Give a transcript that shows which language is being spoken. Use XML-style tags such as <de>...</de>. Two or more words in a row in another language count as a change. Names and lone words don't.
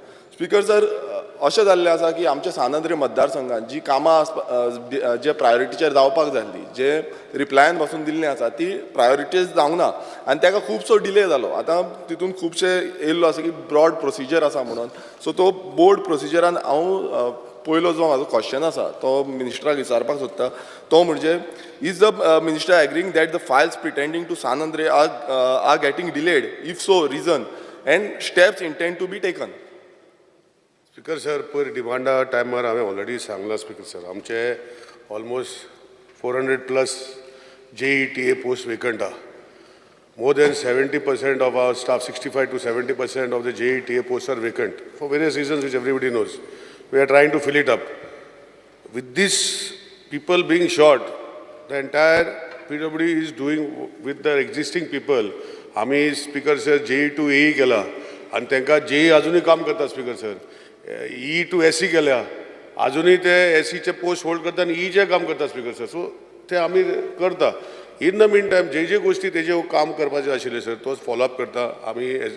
<kok>स्पीकर सर अशें जाल्लें आसा की आमच्या सानंद्री मतदारसंघात जी कामां जे प्रायोरिटीचेर जावपाक जाय आसली जे रिप्लायान पासून दिल्लीं आसा ती प्रायोरिटीज जावंक ना आनी ताका खुबसो डिले जालो. आतां तितून खुबशे येयल्लो आसा की</kok> <en>broad procedure</en> <kok>आसा म्हणून. सो तो बोर्ड प्रोसिजरान हांव पयलो जो म्हाजो क्वेश्चन आसा तो मिनिस्टराक विचारपाक सोदता तो म्हणजे</kok> <en>is the minister agreeing that the files pertaining to Sanandre are getting delayed if so reason and steps intended to be taken.</en> <kok>स्पीकर सर पयर डिमांडा टायमार हांवें ऑलरेडी सांगला स्पीकर सर आमचे ऑलमोस्ट 400+ JETA</kok> <en>post vacant</en> <kok>आहा.</kok> <en>More than 70% of our staff, 65 to 70% of the JETA posts are vacant for various reasons which everybody knows. We are trying to fill it up. With these people being short, the entire PWD is doing with the existing people.</en> <kok>आम्ही स्पीकर सर</kok> <en>JE to AE</en> <kok>केला आणि तांकां JE अजूनही काम करता स्पीकर सर.</kok> <en>E to SE</en> <kok>केल्या अजूनही ते SEचे</kok> <en>post hold</en> <kok>करता आणि Eचे काम करता स्पीकर सर. सो ते आम्ही करता.</kok> <en>in the mean time</en> <kok>जे गोष्टी तेजे काम करपाचे आशिल्ले सर तोच फॉलोअप करता.</kok>